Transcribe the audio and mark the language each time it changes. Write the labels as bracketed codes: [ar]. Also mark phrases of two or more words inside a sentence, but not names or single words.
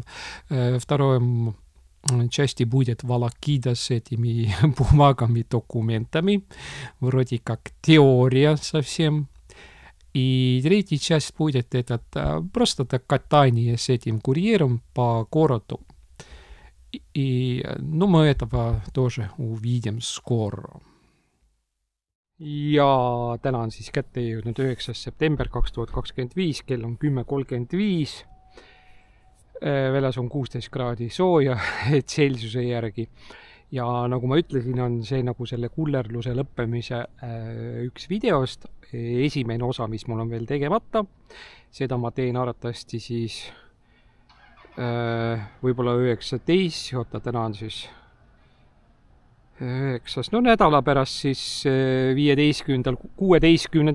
[ru] Второй части будет волокита с этими бумагами, документами, вроде как теория совсем. И третья часть будет просто катание с этим курьером по городу. И мы этого тоже увидим скоро. [et] Ja täna on siis kätte jõudnud 9. september 2025, kell on 10:35. Väljas on 16 kraadi sooja Celsiuse järgi. ja nagu ma ütlesin, on see nagu selle kullerluse lõppemise üks videost, esimene osa, mis mul on veel tegemata, seda ma teen arvatavasti siis võib-olla 19, oota, täna on siis 9, no nädala pärast siis 15., 16.